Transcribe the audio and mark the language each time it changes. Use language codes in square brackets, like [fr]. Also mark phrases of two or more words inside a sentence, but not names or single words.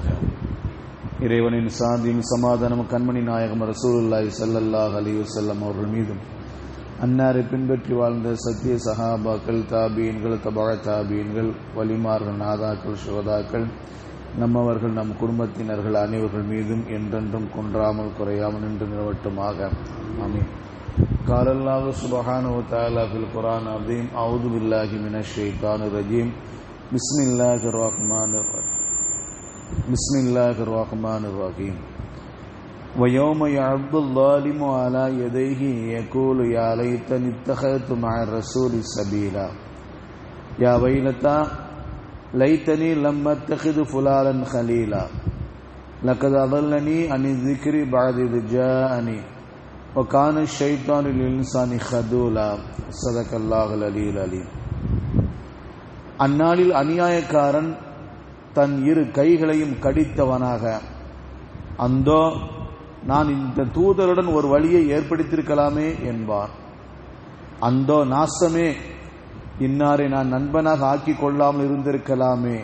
[ta] இறைவனின் சாந்தியும் சமாதானம் கண்மணி நாயகம் ரசூலுல்லாஹி [ar] صلى الله عليه وسلم [ta] அவர்கள் மீதும், அன்னாரை பின்பற்றி வாழ்ந்த சத்திய சஹாபாக்கள், தாபீன்கள், தபஅ தாபீன்கள், வலிமார்கள், நாதாக்கள், சுஹதாக்கள், நம்மவர்கள், நம் குடும்பத்தினர்கள் அனைவர்கள் மீதும் என்றென்றும் குன்றாமல் குறையாமல் நின்று நிலவட்டுமாக. ஆமீன். [ar] قال الله سبحانه وتعالى في القرآن العظيم: أعوذ بالله من الشيطان الرجيم. بسم الله الرحمن الرحيم. ويوم يعض الظالم على يديه يقول يا ليتني اتخذت مع الرسول سبيلا يا ويلتى ليتني لم اتخذ فلانا خليلا لقد أضلني عن الذكر بعد إذ جاءني وكان الشيطان للإنسان خذولا. صدق الله العلي العليم. [ta] அந்நாளில் அநியாயக்காரன் தன் இரு கைகளையும் கடித்தவனாக, அந்தோ நான் இந்த தூதருடன் ஒரு வழியை ஏற்படுத்தியிருக்கலாமே என்பான். அந்தோ நாசமே, இன்னாரை நான் நண்பனாக ஆக்கிக் கொள்ளாமல் இருந்திருக்கலாமே.